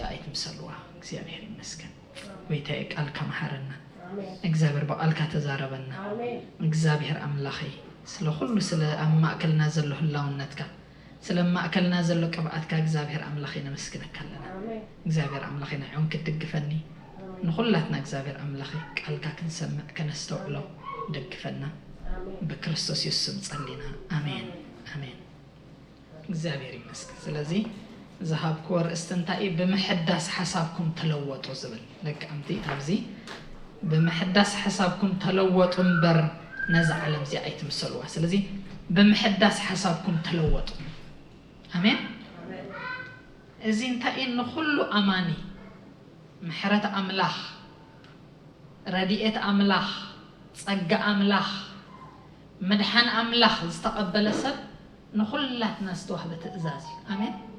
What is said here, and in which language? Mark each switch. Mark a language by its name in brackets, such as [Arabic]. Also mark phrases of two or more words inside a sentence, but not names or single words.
[Tigrinya] ኣይትምሰልዋ እግዚአብሔር ይመስገን ወይታይ ቃልካ መሓረና እግዚአብሔር በቃልካ ተዛረበና እግዚአብሔር አምላኺ ስለ ሁሉ ስለ ማእከልና ዘሎ ህላውነትካ ስለ ማእከልና ዘሎ ቅብአትካ እግዚአብሔር አምላኺ ነመስግነካ ኣለና እግዚአብሔር አምላኺ ንዕውን ክትድግፈኒ ንኹላትና እግዚአብሔር አምላኺ ቃልካ ክንሰምዕ ከነስተውዕሎ ደግፈና በክርስቶስ ኢየሱስ ጸልይና አሜን አሜን እግዚአብሔር ይመስገን ስለዚህ ዘሃብኩ ወርእስት እንታይ በመሕዳስ ሓሳብኩም ተለወጡ ዝብል ለቃምቲ ኣብዚ በመሕዳስ ሓሳብኩም ተለወጡ እምበር ነዛ ዓለም እዚኣ ኣይትምሰልዋ ስለዚህ በመሕዳስ ሓሳብኩም ተለወጡ አሜን እዚ እንታይ ንኹሉ አማኒ ምሕረት አምላኽ ረድኤት አምላኽ ጸጋ አምላኽ መድሓን አምላኽ ዝተቀበለ ሰብ ንኹላትና ዝተዋህበ ትእዛዝ አሜን